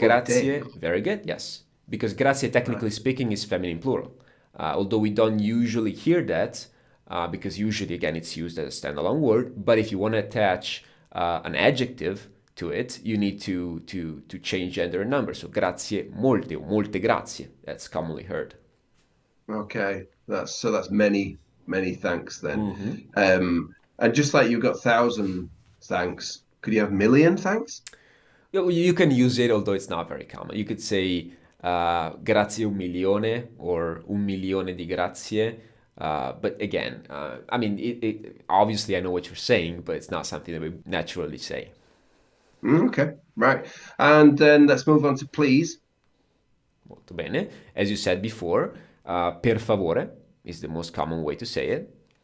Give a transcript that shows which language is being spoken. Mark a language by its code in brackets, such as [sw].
[en] grazie, very good, yes, because grazie, technically Right. speaking, is feminine plural. Although we don't usually hear that, because usually, again, it's used as a standalone word. But if you want to attach an adjective to it, you need to change gender and number. [it] So grazie molte or molte grazie. [en] That's commonly heard. Okay. That's many, many thanks then. Hmm. And just like you've got thousand thanks, could you have million thanks? You can use it, although it's not very common. You could say [it] grazie un milione or un milione di grazie. [en] But again, I mean, obviously I know what you're saying, but it's not something that we naturally say. Okay. Right. And then let's move on to please. [it] Molto bene. [en] As you said before, per favore is the most common way to say it.